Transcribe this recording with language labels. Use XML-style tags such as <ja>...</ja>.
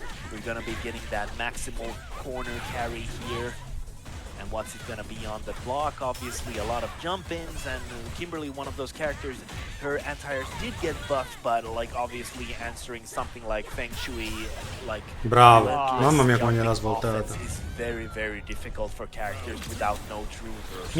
<en>We're gonna be getting that maximal corner carry here. And what's it gonna be on the block? Obviously a lot of jump-ins, and Kimberly, one of those characters, her anti-airs did get buffed, but like obviously answering something like Feng Shui, like</en> <it>bravo, mamma mia come gliel'ha svoltata.</it> <en>Is very difficult for characters without no true reversal.</en>